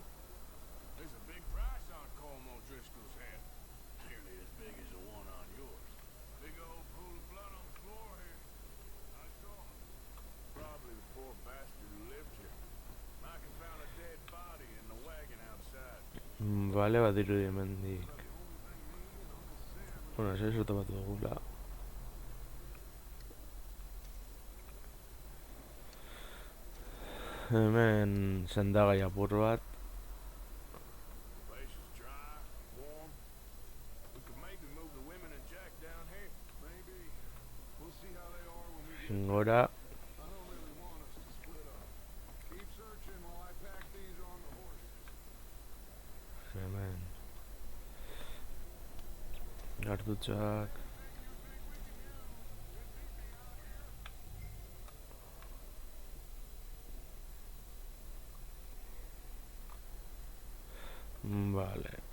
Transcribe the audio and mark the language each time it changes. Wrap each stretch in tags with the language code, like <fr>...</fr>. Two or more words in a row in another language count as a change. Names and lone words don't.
<en>There's a big price on Colm O'Driscoll's head. Nearly as big as the one on yours. Big old pool of blood on the floor here. I saw him. Probably the poor bastard who lived here. Micah found a dead body in the wagon outside.</en> <eu>Vale, badirudi hemendik. Bueno, ez topatu dugula. Hemen sendagai apur bat.</eu> <en>Place is dry, warm. We could maybe move the women and Jack down here. Maybe. We'll see how they are when we get</en> <eu>Gora.</eu> <en>I don't really want us to split up. Keep searching while I pack these on the horses.</en> <eu>Hemen. Gartutxak. Vale.</eu>